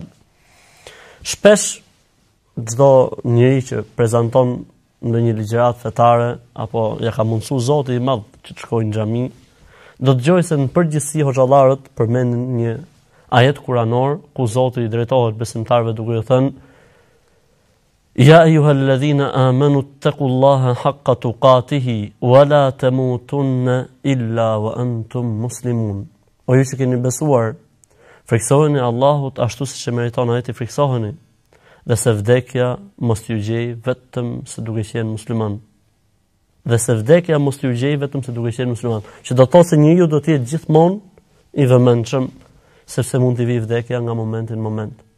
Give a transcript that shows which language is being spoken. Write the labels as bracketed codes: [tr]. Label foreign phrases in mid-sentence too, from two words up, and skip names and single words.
[sq] Shpesh çdo njeri që prezanton në një ligjërat fetare apo ja ka mundsuar Zoti i Madh që të shkojë në xhami, do të dëgjojë se në përgjithësi hoxhallarët përmendin një ajet kuranor ku Zoti i drejtohet besimtarëve duke i thënë: [ar] يا أيها الذين آمنوا اتقوا الله حق تقاته ولا تموتن إلا وأنتم مسلمون. [sq] O ju që keni besuar, friksoheni Allahut ashtu siç e meriton ai të friksoheni, dhe se vdekja mos t'ju gjej vetëm se duke qenë musliman. Dhe se vdekja mos t'ju gjej vetëm se duke qenë musliman. Që do të thotë se njeriu do të jetë gjithmonë i vëmendshëm, sepse mund t'i vijë vdekja nga momenti në moment.